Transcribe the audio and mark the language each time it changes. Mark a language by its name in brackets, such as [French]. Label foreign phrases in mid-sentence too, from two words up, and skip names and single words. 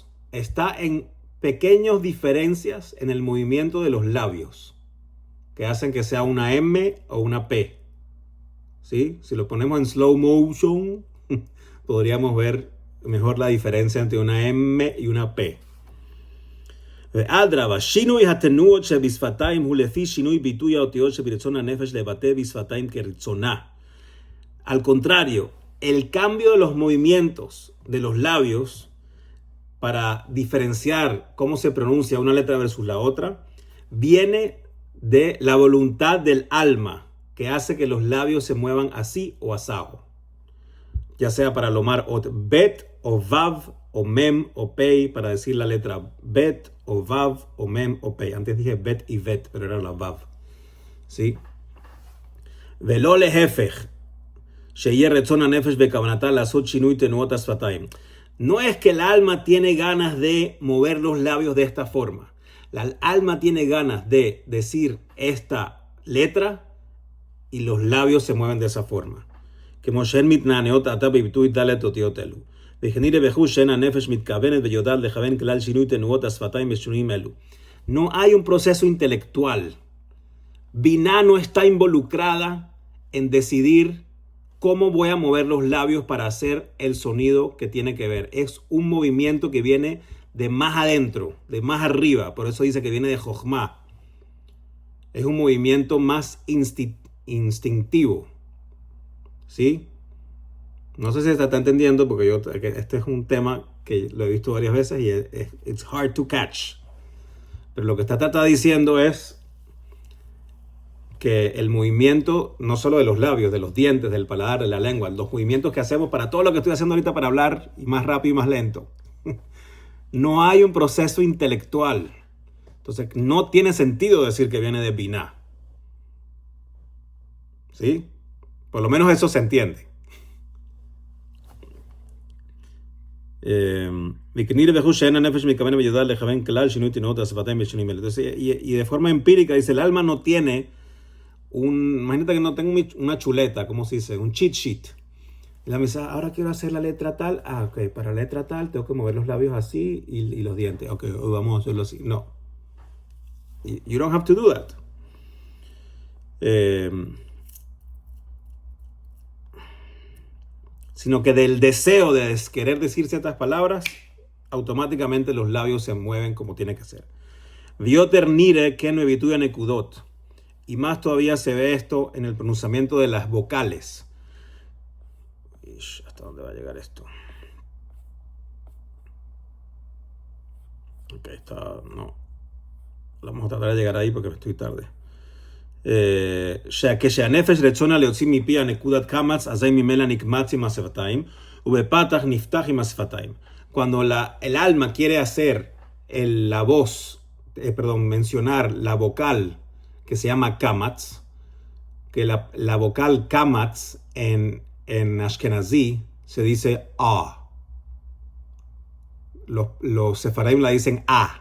[Spanish] Está en pequeñas diferencias en el movimiento de los labios que hacen que sea una M o una P. ¿Sí? Si lo ponemos en [English] slow motion, [Spanish] podríamos ver mejor la diferencia entre una M y una P. [Hebrew] ואדרבה, שינוי התנועות שבשפתיים הוא לפי שינוי ביטוי האותיות שברצון הנפש לבטא בשפתיים כרצונה. [Spanish] Al contrario, el cambio de los movimientos de los labios para diferenciar cómo se pronuncia una letra versus la otra viene de la voluntad del alma que hace que los labios se muevan así o asado. Ya sea para lomar bet o vav o mem o pei, para decir la letra bet o vav o mem o pei. Antes dije bet y vet, pero era la vav. ¿Sí? [Hebrew] ולא להפך, שיהיה רצון הנפש בכוונתה לעשות שינוי תנועות השפתיים. [Spanish] No es que el alma tiene ganas de mover los labios de esta forma. El alma tiene ganas de decir esta letra y los labios se mueven de esa forma. [Hebrew] כמו שהן מתנענעות עתה בביטוי ד' אותיות אלו. וכנראה בחוש שאין הנפש מתכוונת ויודעת לכוון כלל שינוי תנועות השפתיים בשינויים אלו. [Spanish] No hay un proceso intelectual. Binah no está involucrada en decidir cómo voy a mover los labios para hacer el sonido que tiene que ver. Es un movimiento que viene de más adentro, de más arriba. Por eso dice que viene de Jochma. Es un movimiento más instintivo. ¿Sí? No sé si se está entendiendo porque este es un tema que lo he visto varias veces y [English] it's hard to catch. [Spanish] Pero lo que está diciendo es que el movimiento, no solo de los labios, de los dientes, del paladar, de la lengua, los movimientos que hacemos para todo lo que estoy haciendo ahorita para hablar y más rápido y más lento, no hay un proceso intelectual. Entonces, no tiene sentido decir que viene de Binah. ¿Sí? Por lo menos eso se entiende. Entonces, y de forma empírica dice, el alma no tiene imagínate que no tengo una chuleta, ¿cómo se dice? [English] Un cheat sheet. [Spanish] Y la me dice, ahora quiero hacer la letra tal. Ok, para la letra tal tengo que mover los labios así y los dientes. Ok, vamos a hacerlo así. No. [English] You don't have to do that. [Spanish] Sino que del deseo de querer decir ciertas palabras, automáticamente los labios se mueven como tiene que ser. [Hebrew] ויותר נראה כן בביטוי נקודות. [Spanish] Y más todavía se ve esto en el pronunciamiento de las vocales. ¿Hasta dónde va a llegar esto? Ok, no. Vamos a tratar de llegar ahí porque estoy tarde. [Hebrew] כשהנפש רצונה להוציא מפי הנקודת קמץ, אזי ממילא נקמץ עם השפתיים, ובפתח נפתח עם השפתיים. [Spanish] Cuando el alma quiere hacer la voz, mencionar la vocal que se llama kamatz, que la vocal kamatz en Ashkenazí se dice a. Los sefaradim la dicen a.